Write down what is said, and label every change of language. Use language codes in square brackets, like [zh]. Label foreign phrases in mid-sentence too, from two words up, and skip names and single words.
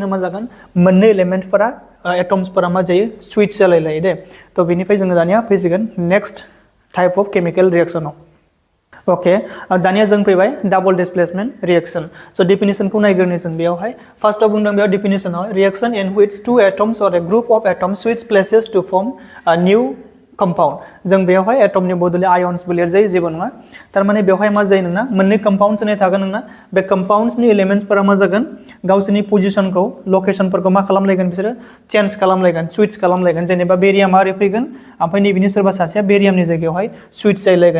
[brx] मा जागोन मोननै एलिमेन्टफोरा एटम्सफोरा मा जायो स्विच जालायलायो दे थ' बेनिफ्राय जोङो दानिया फैसिगोन [en] next type of chemical [brx] रिएक्शनाव ओके दानिया जों फैबाय [en] double displacement reaction [brx] स' डेफिनेशनखौ नायग्रोनो जों बेयावहाय फार्स्टआव बुंदों बेयाव डेफिनेशनाव [en] reaction in which two atoms or a group of atoms switch places to form a new compound [brx] जों बेयावहाय एटमनि बदले आयन्सबो लिरजायो जेबो नङा थारमाने बेवहाय मा जायो नोंना मोननै कम्पाउन्ड्स होनाय थागोन नोंना बे कम्पाउन्ड्सनि एलिमेन्ट्सफोरा मा जागोन गावसोरनि पजिशनखौ लकेशनफोरखौ मा खालामलायगोन बिसोरो चेन्ज खालामलायगोन स्विच खालामलायगोन जेनेबा बेरियामा ओरै फैगोन ओमफ्राय नैबेनि सोरबा सासेया बेरियामनि जायगायावहाय स्विच जालायगोन